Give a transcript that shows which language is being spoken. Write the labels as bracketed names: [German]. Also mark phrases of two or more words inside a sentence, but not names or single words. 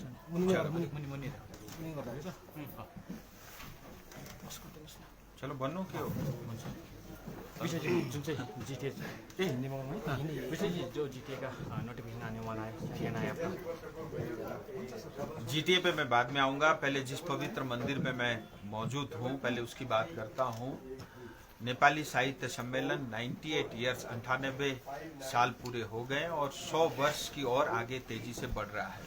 [Nepali] चलो भन्नु के हो? विषय चाहिँ जुन चाहिँ जिटिए त्यही हिन्दीमा [Hindi] विषय जो जिटिए का नोटिफिकेशन आने वाला है, क्या है आपका? जीटीए पे मैं बाद में आऊंगा। पहले जिस पवित्र मंदिर में मैं मौजूद हूँ पहले उसकी बात करता हूँ। नेपाली साहित्य सम्मेलन 98 ईयर्स 98 साल पूरे हो गए और 100 वर्ष की और आगे तेजी से बढ़ रहा है।